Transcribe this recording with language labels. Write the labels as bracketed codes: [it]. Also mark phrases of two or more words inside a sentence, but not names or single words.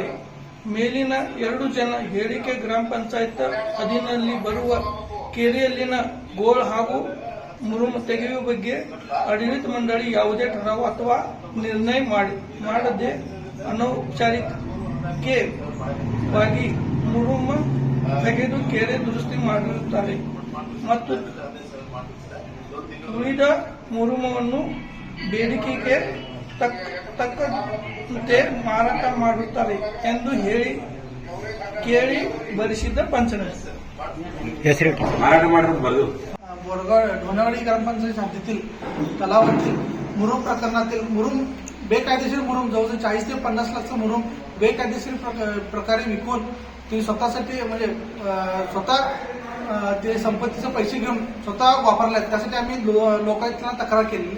[kn] ಮೇಲಿನ 2 ಜನ ಹೇಳಿಕೆ ಗ್ರಾಮ ಪಂಚಾಯತ್ ಅಧೀನಲ್ಲಿ ಬರುವ ಕೆರೆಯಲ್ಲಿನ ಗೋಳ್ ಹಾಗೂ ಮುರುಮ ತೆಗೆಯುವ ಬಗ್ಗೆ ಆಡಳಿತ ಮಂಡಳಿ ಯಾವುದೇ ಠರಾವು ಅಥವಾ ನಿರ್ಣಯ ಮಾಡದೆ ಅನೌಪಚಾರಿಕ ವಾಗಿ ಮುರುಮ ತೆಗೆದು ಕೆರೆ ದುರಸ್ತಿ ಮಾಡಿರುತ್ತಾರೆ ಮತ್ತು ಉಳಿದ ಮುರುಮವನ್ನು ಬೇಡಿಕೆಗೆ ತಕ್ಕಂತೆ ಮಾರಾಟ ಮಾಡುತ್ತಾರೆ ಎಂದು ಕೇಳಿ ಬರೆಸಿದ್ದ पंचनामे ಮಾರಾಟ ಮಾಡೋದು ಬರದು [mr] बोरगाव ढोणेवाडी ग्रामपंचायत हद्दीतील तलावातील मुरुम प्रकरणातील मुरुम बेकायदेशीर मुरुम जवळजवळ 40 ते 50 लाख मुरुम बेकायदेशीर प्रकारे विकून ते स्वतःसाठी म्हणजे स्वतः ते संपत्तीचे पैसे घेऊन स्वतः वापरले त्यासाठी आम्ही लोकायुक्तांना तक्रार केलेली.